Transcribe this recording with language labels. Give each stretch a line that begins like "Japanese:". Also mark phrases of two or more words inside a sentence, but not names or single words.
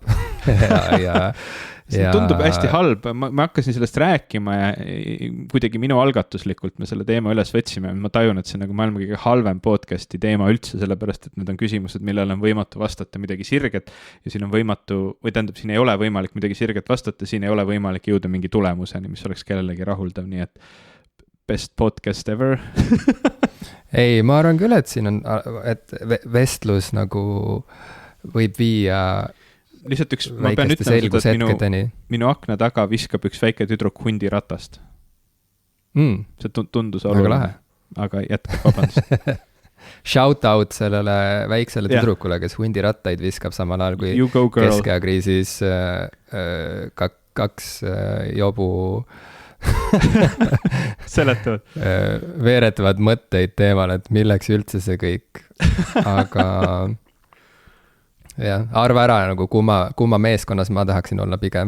Estonian: See tundub hästi halb, ma hakkasin sellest rääkima ja kuidagi minu algatuslikult me selle teema üles võtsime, ma tajun, et see on nagu maailma kõige halvem podcasti teema üldse, sellepärast et need on küsimused, millele on võimatu vastata midagi sirget ja siin on siin ei ole võimalik midagi sirget vastata, siin ei ole võimalik jõuda mingi tulemuseni, mis oleks kellelegi rahuldav, nii et
English: best podcast ever.
Estonian: Ei, ma arvan küll, et siin on, et vestlus nagu võib viia lihtsalt ma pean ütlema, et minu akna taga viskab üks väike tüdruk hundi ratast. See tundus oluline, aga jätkab, vabandust.
English: Shout out
Estonian: sellele väiksele tüdrukule, kes hundi rattaid viskab samal ajal, kui keskeakriisis kaks jobu seletavad. Veeretavad mõtteid teemal, et milleks üldse see kõik. Aga jah, arva ära nagu kumma meeskonnas ma tahaksin olla pigem.